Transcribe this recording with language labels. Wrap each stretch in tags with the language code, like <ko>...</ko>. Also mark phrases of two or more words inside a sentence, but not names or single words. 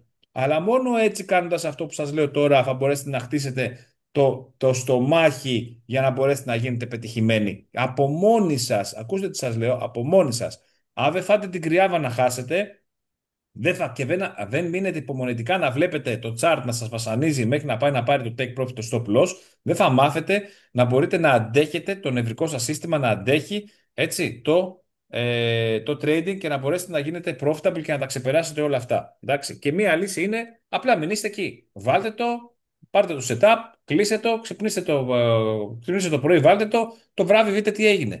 <el>Αλλά μόνο έτσι κάνοντας αυτό που σας λέω τώρα θα μπορέσετε να χτίσετε το στομάχι για να μπορέσετε να γίνετε πετυχημένοι. Από μόνοι σας, ακούστε τι σας λέω, από μόνοι σας. Αν δεν φάτε την κρυάβα να χάσετε, δεν μείνετε υπομονετικά να βλέπετε το chart να σας βασανίζει μέχρι να πάει να πάρει το</el> <en>take profit,</en> <el>το</el> <en>stop loss,</en> <el>δεν θα μάθετε να μπορείτε να αντέχετε το νευρικό σας σύστημα να αντέχει έτσι, το trading και να μπορέσετε να γίνετε profitable και να τα ξεπεράσετε όλα αυτά. Εντάξει. Και μία λύση είναι απλά μην είστε εκεί. Βάλτε το, πάρτε το setup, κλείστε το, ξυπνήστε το πρωί, βάλτε το βράδυ δείτε τι έγινε.</el>